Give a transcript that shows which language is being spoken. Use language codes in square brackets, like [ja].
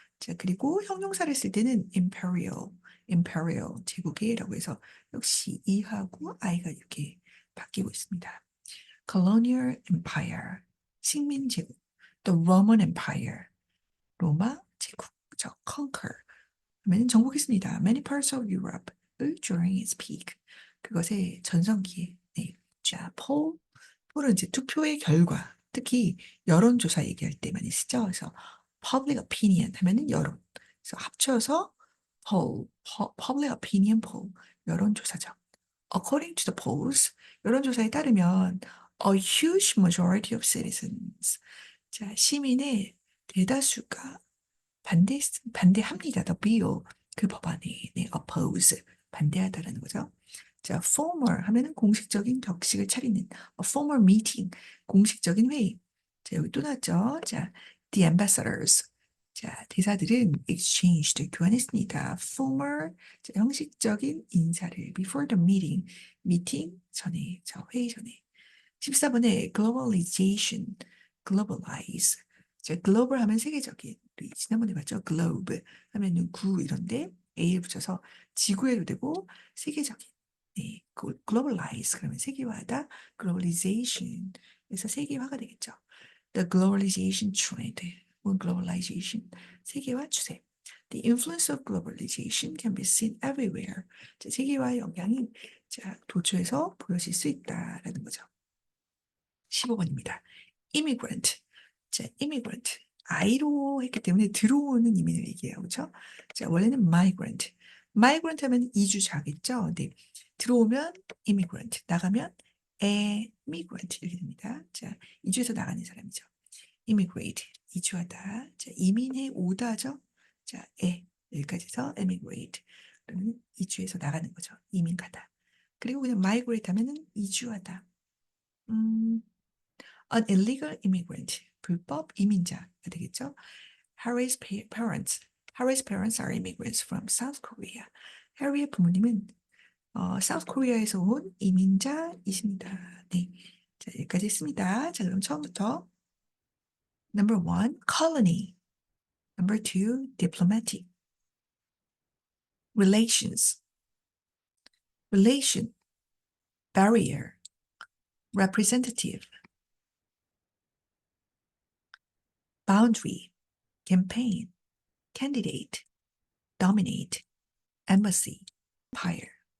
[ko] 자, 그리고 형용사를 쓸 때는 imperial 제국이라고 해서 역시 이하고 i가 이렇게 바뀌고 있습니다. colonial empire 식민 제국, [en] the Roman Empire [ko] 로마 제국, 저 conquer 하면 정복했습니다. [en] Many parts of Europe during its peak [ko] 그것의 전성기에 네. 자, 폴은 이제 투표의 결과, 특히 여론조사 얘기할 때 많이 쓰죠. 그래서 public opinion 하면은 여론. 그래서 합쳐서 public opinion poll, 여론조사죠. [en] According to the polls, [ko] 여론조사에 따르면 [en] a huge majority of citizens, [ko] 자, 시민의 대다수가 반대합니다. [en] The bill, 그 법안에, 네, oppose, 반대하다라는 거죠. [ko] 자, formal 하면은 공식적인 격식을 차리는 a formal meeting, 공식적인 회의. 자, 여기 또 나왔죠. 자, the ambassadors. 자, 대사들은 exchanged, 교환했습니다. formal, 자, 형식적인 인사를 [en] before the meeting, [ko] 미팅 전에, 저 회의 전에. [en] 14번에 globalization, globalize. [ko] 자, global 하면 세계적인. 우리 지난번에 봤죠? globe 하면은 구 이런데 A를 붙여서 지구에도 되고 세계적인. 네, globalize 그러면 세계화하다, globalization 그래서 세계화가 되겠죠. [en] The globalization trend, globalization 세계화 추세. The influence of globalization can be seen everywhere. [ko] 자, 세계화의 영향이 자, 도처에서 보여질 수 있다라는 거죠. 15번입니다. immigrant. 자, immigrant. I로 했기 때문에 들어오는 이민을 얘기해요. 그렇죠? 자, 원래는 migrant. migrant 하면 이주자겠죠? 네. 들어오면 immigrant, 나가면 emigrant 이렇게 됩니다. 자, 이주해서 나가는 사람이죠. immigrate, 이주하다. 자, 이민해 오다죠? 자, 여기까지 해서 emigrate. 그러면 이주해서 나가는 거죠. 이민 가다. 그리고 그냥 migrate 하면은 이주하다. [en] An illegal immigrant, [ko] 불법 이민자가 되겠죠. [en] Harry's parents, Harry's parents are immigrants from South Korea. [ko] 해리의 부모님은 South Korea에서 온 이민자이십니다. 네, 자 여기까지 했습니다. 자 그럼 처음부터 Number 1, colony. [en] Number 2, diplomatic. Relations, relation, barrier, representative, boundary, campaign, candidate, dominate, embassy, empire.